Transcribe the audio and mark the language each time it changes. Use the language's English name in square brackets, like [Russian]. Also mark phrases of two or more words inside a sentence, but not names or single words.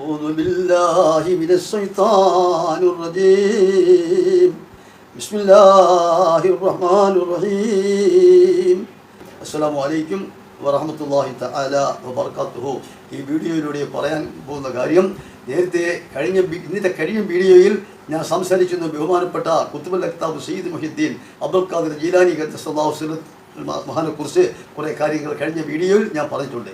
[Arabic] أعوذ بالله من الشيطان الرجيم بسم الله الرحمن الرحيم السلام عليكم ورحمة الله تعالى وبركاته. [Malayalam] ഈ വീഡിയോയിലൂടെ പറയാൻ പോകുന്ന കാര്യം നേരത്തെ ഇന്നത്തെ കഴിഞ്ഞ വീഡിയോയിൽ ഞാൻ സംസാരിച്ചിരുന്ന ബഹുമാനപ്പെട്ട [Arabic] قطب الأقطاب [Malayalam] സയ്യിദ് മുഹ്യിദ്ദീൻ അബ്ദുൽ ഖാദിർ ജീലാനി [Arabic] قدس الله سره [Malayalam] മഹാനെക്കുറിച്ച് കുറേ കാര്യങ്ങൾ കഴിഞ്ഞ വീഡിയോയിൽ ഞാൻ പറഞ്ഞിട്ടുണ്ട്.